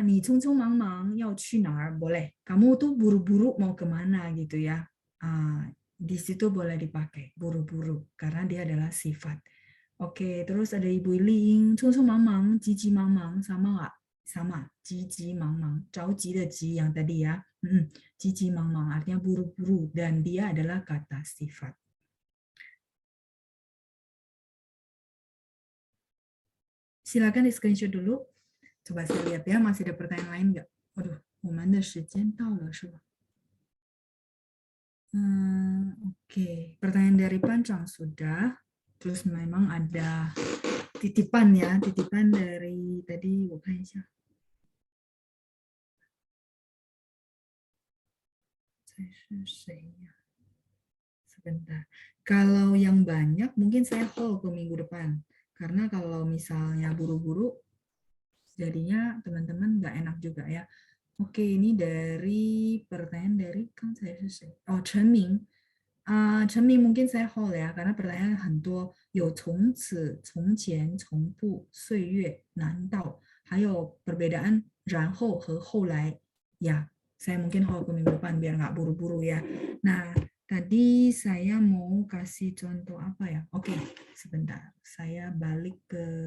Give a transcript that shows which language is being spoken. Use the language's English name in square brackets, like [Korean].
[Chinese] Nih 匆匆忙忙要去哪儿 boleh. [Indonesian] Kamu tuh buru-buru mau kemana gitu ya. Di situ boleh dipakai buru-buru karena dia adalah sifat. Oke, terus ada Ibu Ling, 匆匆忙忙, 急急忙忙, sama nggak? Sama, 急急忙忙, 着急的急 yang tadi ya. 急急忙忙 artinya buru-buru dan dia adalah kata sifat. Silakan di screenshot dulu. Coba saya lihat ya, masih ada pertanyaan lain nggak? [Chinese] Waduh, 我们的时间到了是吧? [Indonesian] Oke, pertanyaan dari Pancang sudah. Terus memang ada titipan ya, titipan dari tadi, [Chinese] 我看一下. [Indonesian] Saya [Chinese] 是谁呀? [Indonesian] Sebentar. Kalau yang banyak mungkin saya hold ke minggu depan. Karena kalau misalnya buru-buru, jadinya teman-teman nggak enak juga ya. Oke, ini dari pertanyaan dari kan saya selesai. Oh, Chen Ming. Chen Ming mungkin saya hold ya, karena pertanyaan [Chinese] 很多，有从此、从前、从不、岁月、难道，还有 [Indonesian] perbedaan [Chinese] 然后和后来. [Indonesian] Ya, saya mungkin hold ke minggu depan biar nggak buru-buru ya. Nah, tadi saya mau kasih contoh apa ya? Oke, sebentar. Saya balik ke